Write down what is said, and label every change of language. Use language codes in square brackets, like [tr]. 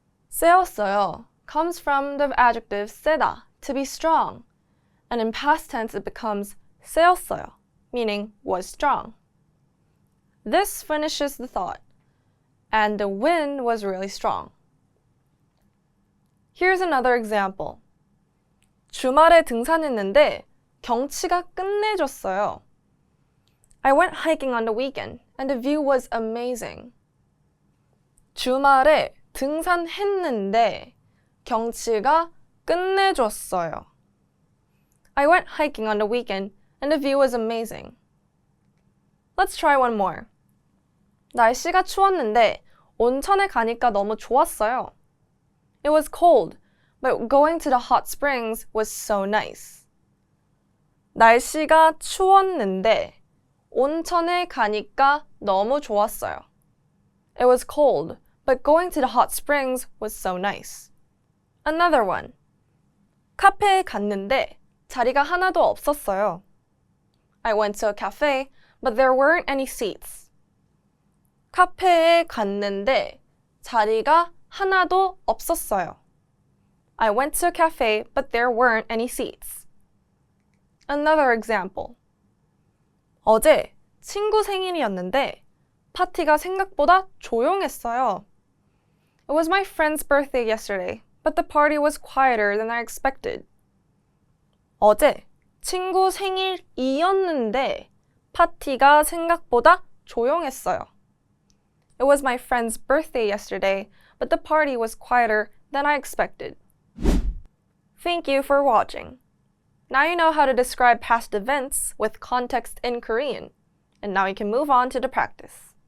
[en] 세었어요 comes from the adjective 세다, to be strong, and in past tense it becomes 세었어요, meaning was strong. This finishes the thought, and the wind was really strong. Here's another example. [ko] 주말에 등산했는데 경치가 끝내줬어요. [en] I went hiking on the weekend and the view was amazing. [ko] 주말에 등산했는데 경치가 끝내줬어요. [en] I went hiking on the weekend and the view was amazing. Let's try one more. [ko] 날씨가 추웠는데 온천에 가니까 너무 좋았어요. [en] It was cold, but going to the hot springs was so nice. [ko] 날씨가 추웠는데 온천에 가니까 너무 좋았어요. [en] It was cold, but going to the hot springs was so nice. Another one. [ko] 카페에 갔는데 자리가 하나도 없었어요. [en] I went to a cafe, but there weren't any seats. [ko] 카페에 갔는데 자리가 하나도 없었어요. [en] I went to a cafe, but there weren't any seats. Another example. [ko] 어제 친구 생일이었는데 파티가 생각보다 조용했어요. [en] It was my friend's birthday yesterday, but the party was quieter than I expected. [ko] 어제 친구 생일이었는데 파티가 생각보다 조용했어요. [en] It was my friend's birthday yesterday, but the party was quieter than I expected. Thank you for watching. Now you know how to describe past events with context in Korean, and now you can move on to the practice.